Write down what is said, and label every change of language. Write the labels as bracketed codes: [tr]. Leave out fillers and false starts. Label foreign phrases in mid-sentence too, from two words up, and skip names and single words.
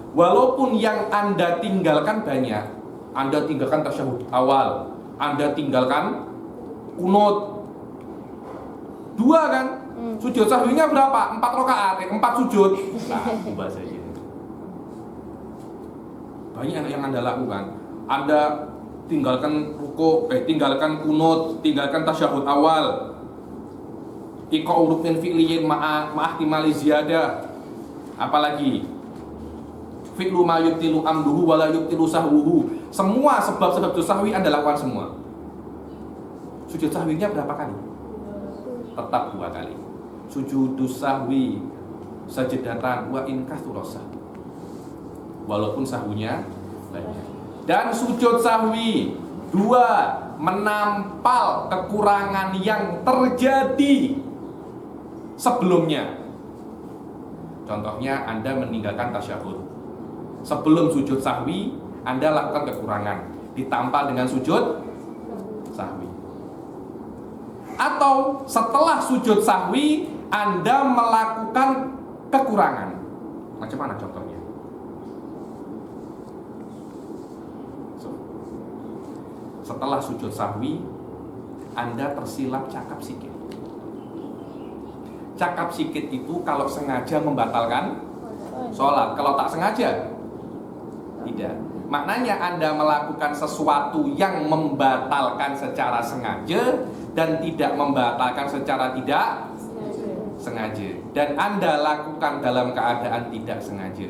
[ms] Walaupun yang Anda tinggalkan banyak, Anda tinggalkan tasyahud awal, Anda tinggalkan kunut 2 kan? Sujud sahwinya berapa? 4 rakaat, 4 sujud. Nah, 2 saja. Banyak yang Anda lakukan. Anda tinggalkan tinggalkan kunut, tinggalkan tasyahud awal. [ar] إيقاع ركن فعلي مع احتمال زيادة. Apalagi فعل ما يبطل عمده ولا يبطل سهوه. [ms] Semua sebab-sebab sahwi Anda lakukan semua. Sujud sahwinya berapa kali? Tetap 2 kali. [ar] سجود السهو سجدتان وإن كثر. [ms] Walaupun sahwinya banyak. Dan sujud sahwi 2, menampal kekurangan yang terjadi sebelumnya. Contohnya Anda meninggalkan tasyahud. Sebelum sujud sahwi Anda lakukan kekurangan, ditampal dengan sujud sahwi. Atau setelah sujud sahwi Anda melakukan kekurangan. Macam mana contohnya? Setelah sujud sahwi Anda tersilap cakap sikit. Cakap sikit itu kalau sengaja membatalkan sholat. Kalau tak sengaja, tidak. Maknanya Anda melakukan sesuatu yang membatalkan secara sengaja dan tidak membatalkan secara tidak sengaja. Dan Anda lakukan dalam keadaan tidak sengaja.